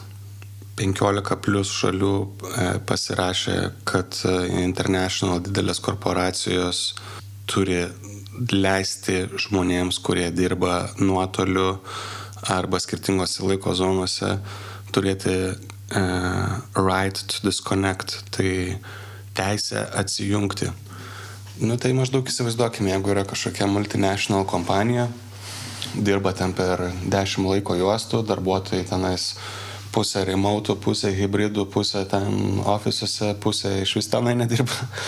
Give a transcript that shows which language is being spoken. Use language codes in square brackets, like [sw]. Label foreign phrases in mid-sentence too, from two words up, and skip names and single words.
[lt] 15 plus šalių pasirašė, kad international didelės korporacijos turi leisti žmonėms, kurie dirba nuotoliu arba skirtingose laiko zonose, turėti [en] right to disconnect, [lt] tai teisę atsijungti. Nu tai maždaug įsivaizduokime, jeigu yra kažkokia multinational kompanija, dirba ten per 10 laiko juostų, darbuotojai tenais pusę remote, pusę hybridų, pusę ten ofisuose, pusę iš vis tenai nedirba.